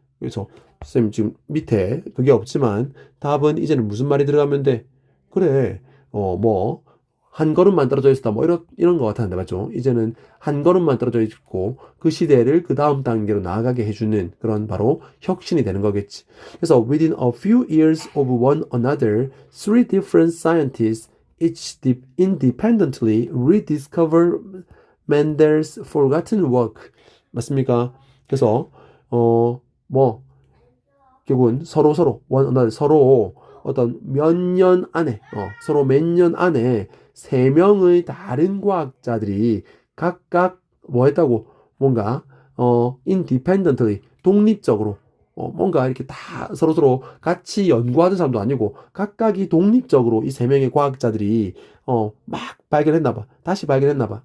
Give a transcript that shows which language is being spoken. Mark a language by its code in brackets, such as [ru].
[ko] 그래서 쌤 지금 밑에 그게 없지만 답은 이제는 무슨 말이 들어가면 돼? 그래. 뭐 한 걸음만 떨어져 있었다. 뭐 이런 거 같았는데 맞죠? 이제는 한 걸음만 떨어져 있고 그 시대를 그 다음 단계로 나아가게 해주는 그런 바로 혁신이 되는 거겠지. 그래서 [en] within a few years of one another, three different scientists each independently rediscover Mendel's forgotten work. [ko] 맞습니까? 그래서 뭐 결국은 서로 one another 서로 어떤 몇 년 안에 서로 몇 년 안에 세 명의 다른 과학자들이 각각 뭐 했다고 뭔가 independently 독립적으로 뭔가 이렇게 다 서로서로 같이 연구하는 사람도 아니고 각각이 독립적으로 이 세 명의 과학자들이 막 발견했나 봐. 다시 발견했나 봐.